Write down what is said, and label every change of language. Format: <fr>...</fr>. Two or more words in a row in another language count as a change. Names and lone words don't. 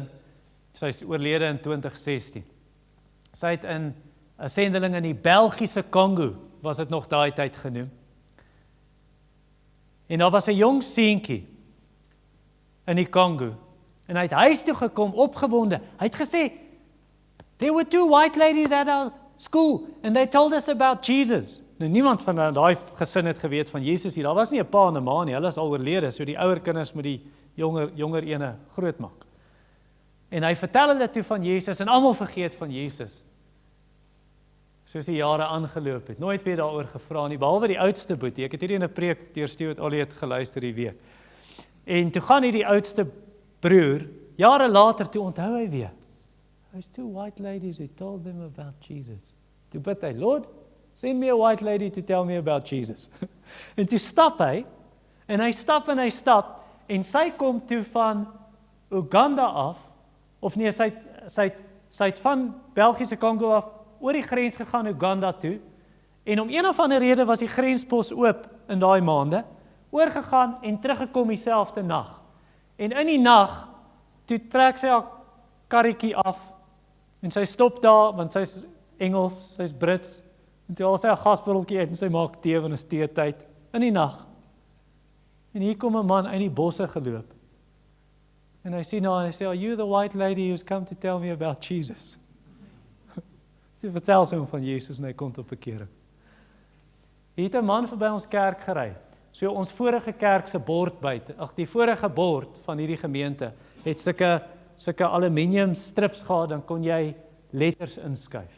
<af>Sy is oorlede in 2016. Sy het in 'n sendeling in die Belgiese Kongo, was dit nog daai tyd genoem. En daar was 'n jong seentjie in die Kongo. En hy het huis toe gekom, opgewonde. Hy het gesê,</af> <en>there were 2 white ladies at our school, and they told us about Jesus.</en> <af>Nou, niemand van daai gesin het geweet van Jesus hier. Daar was nie 'n pa en 'n ma nie, hulle is al oorlede, so die ouer kinders moet die jonger ene grootmaak. En hy vertel hulle toe van Jesus, en almal vergeet van Jesus. Soos die jare aangeloop het, nooit weer daaroor gevra nie, behalwe die oudste boetie. Ek het hierdie in 'n preek deur Stuart Olliett geluister die week. En toe gaan die oudste broer, jare later, toe onthou hy weer.</af> <en>There's 2 white ladies who told them about Jesus.</en> <af>Toe bid hy,</af> <en>Lord, send me a white lady to tell me about Jesus.</en> <af>En toe stap hy, en hy stap, en sy kom toe van Uganda af, of nee, sy het van Belgiese Kongo af oor die grens gegaan Uganda toe, en om een of ander rede was die grenspos oop in daai maande, oorgegaan en teruggekom dieselfde nag. En in die nag, toe trek sy haar karretjie af, en sy stop daar, want sy is Engels, sy is Brits, en toe haal sy haar gasbotteltjie uit, en sy maak tee van 'n teetyd, in die nag. En hier kom 'n man uit die bosse geloop, en hy sien haar, en hy sê,</af> <en>"Are you the white lady who's come to tell me about Jesus?"</en> <af>Sy vertel sy hom van Jesus, en hy kom tot bekering. Hier het 'n man verby ons kerk gery, so ons vorige kerk se bord buite, die vorige bord van hierdie gemeente, het sulke aluminium strips gehad, dan kon jy letters inskuif.</af>